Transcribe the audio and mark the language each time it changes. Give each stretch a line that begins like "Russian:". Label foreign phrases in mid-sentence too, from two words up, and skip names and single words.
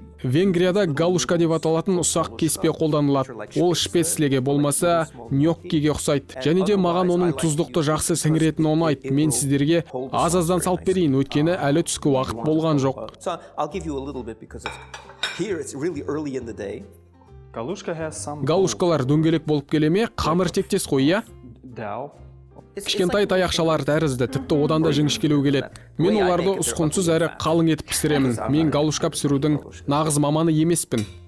Kazakh: Венгрияда галушка деп аталатын ұсақ кеспе қолданылады. Ол шпецлеге болмаса ньоккиге ұқсайды. Және де маған оның тұздықты жақсы сіңіретін ұнайды. Мен сіздерге аз-аздан салып берейін, өйткені әлі түскі уақыт болған жоқ.
English: So I'll give you a little bit because here it's really early in the day. Галушка has some
Kazakh: Галушкалар дөңгелек болып келе ме? Қамыр тектес қой, иә?
English: dough.
Kazakh: Кішкентай таяқшалар тәрізді, тіпті одан да жіңішкелеу келеді. Мен оларды ұсқынсыз әрі қалың етіп пісіремін. Мен галушка пісірудің нағыз маманы емеспін.